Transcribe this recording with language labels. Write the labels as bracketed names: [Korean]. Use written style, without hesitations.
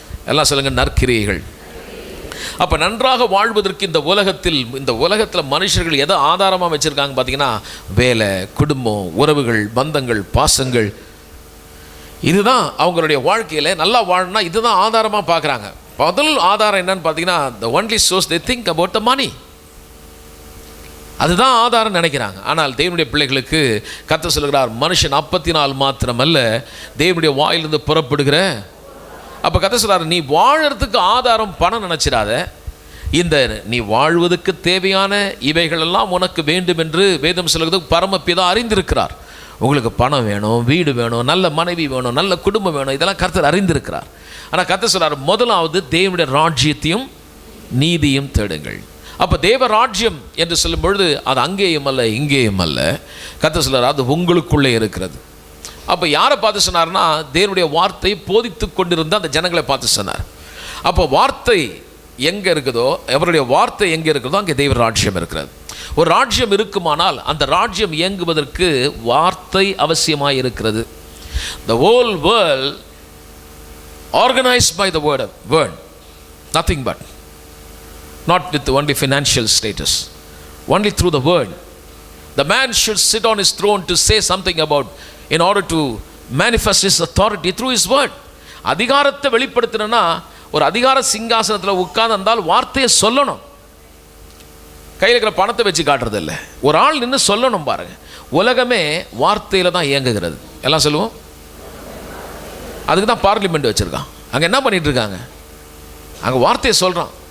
[Tamil] எல்லாம் சொல்லுங்கள், நற்கிரியைகள். அப்போ நன்றாக வாழ்வதற்கு இந்த உலகத்தில் மனுஷர்கள் எதை ஆதாரமாக வச்சுருக்காங்க பார்த்தீங்கன்னா, வேலை, குடும்பம், உறவுகள், பந்தங்கள், பாசங்கள், இதுதான் அவங்களுடைய வாழ்க்கையில் நல்லா வாழணும்னா இதுதான் ஆதாரமாக பார்க்குறாங்க. முதல் ஆதாரம் என்னன்னு பார்த்தீங்கன்னா, [English] the only source they think about the money, [Tamil] அதுதான் ஆதாரம் நினைக்கிறாங்க. ஆனால் தேவனுடைய பிள்ளைகளுக்கு கர்த்தர் சொல்கிறார், மனுஷன் அப்பத்தினால் மாத்திரமல்ல தேவனுடைய வாயிலிருந்து புறப்படுகிற. அப்போ கர்த்தர் சொல்கிறார், நீ வாழறதுக்கு ஆதாரம் பணம் நினச்சிடாத, இந்த நீ வாழ்வதற்கு தேவையான இவைகளெல்லாம் உனக்கு வேண்டும் என்று வேதம் சொல்கிறது. பரமபிதா அறிந்திருக்கிறார். உங்களுக்கு பணம் வேணும், வீடு வேணும், நல்ல மனைவி வேணும், நல்ல குடும்பம் வேணும், இதெல்லாம் கர்த்தர் அறிந்திருக்கிறார். ஆனால் கர்த்தர் சொல்கிறார், முதலாவது தேவனுடைய ராஜ்யத்தையும் நீதியும் தேடுங்கள். அப்போ தேவ ராஜ்யம் என்று சொல்லும் பொழுது அது அங்கேயும் அல்ல இங்கேயும் அல்ல. கர்த்தர் சொல்கிறார், அது உங்களுக்குள்ளே இருக்கிறது. அப்போ யாரை பார்த்து சொன்னார்னா, தேவனுடைய வார்த்தை போதித்து கொண்டிருந்த அந்த ஜனங்களை பார்த்து சொன்னார். அப்போ வார்த்தை எங்கே இருக்குதோ, அவருடைய வார்த்தை எங்கே இருக்குதோ அங்கே தெய்வ ராஜ்யம் இருக்கிறது. ஒரு ராஜ்யம் இருக்குமானால் அந்த ராஜ்யம் இயங்குவதற்கு வார்த்தை அவசியமாக இருக்கிறது. [English] The whole world organized by the word, nothing but, not with only financial status, only through the word. The man should sit on his throne to say something about, in order to manifest his authority through his word. [Tamil] அதிகாரத்தை வெளிப்படுத்தணும்னா ஒரு அதிகார சிங்காசனத்தில் உட்கார்ந்தால் வார்த்தையை சொல்லணும். கையில் இருக்கிற பணத்தை வச்சு காட்டுறது இல்லை, ஒரு ஆள் நின்று சொல்லணும். பாருங்க, உலகமே வார்த்தையில் தான் இயங்குகிறது. எல்லாம் சொல்லுவோம். அதுக்கு தான் பார்லிமெண்ட் வச்சுருக்கான். அங்கே என்ன பண்ணிட்டு இருக்காங்க? அங்கே வார்த்தையை சொல்கிறான்.